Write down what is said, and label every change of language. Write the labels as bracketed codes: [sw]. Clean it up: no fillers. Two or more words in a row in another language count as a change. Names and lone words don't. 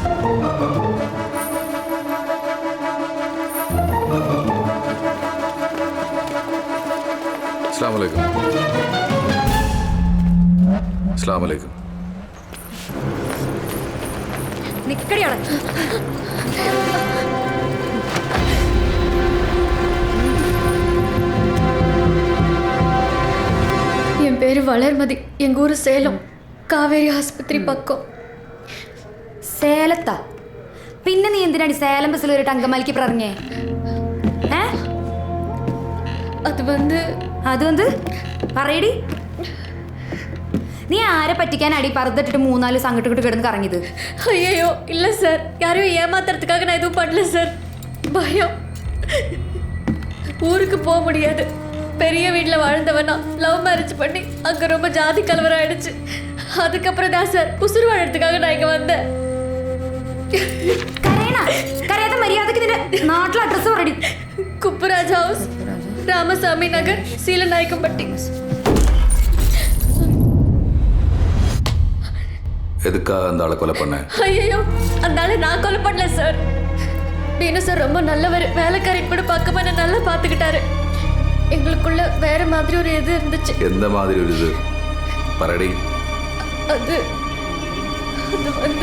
[ar] السلام عليكم. السلام عليكم. [ml] നിക്കടിയാണ്. [ta] என் பேரு வளர்மதி. எங்க ஊரு சேலம், காவேரி ஆஸ்பத்திரி பக்கம். [ml] സേലത്താ? പിന്നെ നീ എന്തിനാണ് സേലം ബസ്സിൽ ഒരു അങ്കമാലിക്ക് പറഞ്ഞേ? അത് വന്ന് പറയടി. നീ ആരെ പറ്റിക്കാനാടി പറുതിട്ടിട്ട് 3-4 സംഘട്ടിട്ട് കിടന്ന് കറങ്ങിയത്? [ta] ஐயோ இல்ல சார், யாரையும் ஏமாத்துறதுக்காக நான் எதுவும் பண்ணல சார். பயம். ஊருக்கு போக முடியாது. பெரிய வீட்டில் வாழ்ந்தவனா [en] love marriage [ta] பண்ணி அங்கே ரொம்ப ஜாதி கலவரம் ஆயிடுச்சு. அதுக்கப்புறம் தான் சார் உசுறு வாழறதுக்காக நான் இங்கே வந்தேன். [ml] കരയാതെ മര്യാദക്ക് നിന്റെ നാട്ടിലെ അഡ്രസ് പറയടി. കുപ്പരാജ് ഹൗസ്, രാമസ്വാമി നഗർ, സീലനായിക്കമ്പട്ടി. [ta] எதுக்காக அந்த ஆளை கொலை பண்ண? ஐயோ, அந்த ஆளை நான் கொலை பண்ணல சார். பீனு சார் ரொம்ப நல்லவர். வேலைக்காரின் கூட பக்கமா என்ன நல்லா பார்த்துக்கிட்டாரு. எங்களுக்குள்ள வேற மாதிரி ஒரு இது இருந்துச்சு. எந்த மாதிரி ஒரு இது? பரடி. அது வந்து